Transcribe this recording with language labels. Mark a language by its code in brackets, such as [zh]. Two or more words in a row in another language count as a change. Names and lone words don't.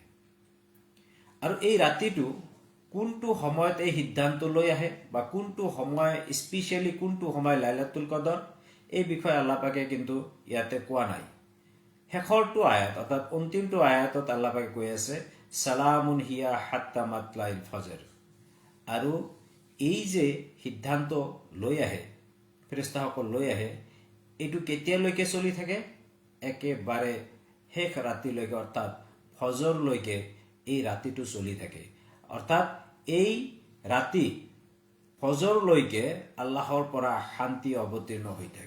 [as] আৰু এই ৰাতিটো কোনটো সময়ত এই সিদ্ধান্ত লৈ আহে বা কোনটো সময়, স্পেচিয়েলি কোনটো সময় লাইলাতুল কদৰ, এই বিষয়ে আল্লাহ পাকে কিন্তু ইয়াতে কোৱা নাই। শেষৰটো আয়াত অৰ্থাৎ অন্তিমটো আয়াতত আল্লাহ পাকে কৈ আছে [ar] سلام هي حتى مطلع الفجر. [as] আৰু এই যে সিদ্ধান্ত লৈ আহে, ফেৰেস্তাসকল লৈ আহে, এইটো কেতিয়ালৈকে চলি থাকে? একেবাৰে শেষ ৰাতিলৈকে, অৰ্থাৎ ফজৰলৈকে এই ৰাতিটো চলি থাকে। অৰ্থাৎ এই ৰাতি ফজৰলৈকে আল্লাহৰ পৰা শান্তি অৱতীৰ্ণ হৈ থাকে।